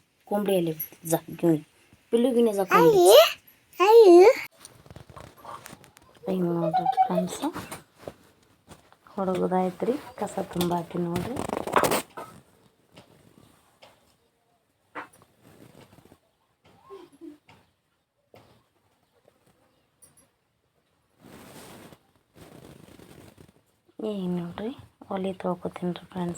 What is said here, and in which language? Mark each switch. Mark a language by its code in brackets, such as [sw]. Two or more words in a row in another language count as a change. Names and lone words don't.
[mr] कोंबडी आली जा घेऊन. पिल्लू घेऊन जा कोंबडी. [kn] ನೋಡ್ರಿ ಫ್ರೆಂಡ್ಸ್, ಹೊಡಗೋದಾಯ್ತು ರೀ. ಕಸ ತುಂಬ ಹಾಕಿ ನೋಡ್ರಿ. ಈಗ ನೋಡ್ರಿ ಒಲೆ ತೊಳ್ಕೊತೀನಿ ರೀ ಫ್ರೆಂಡ್ಸ.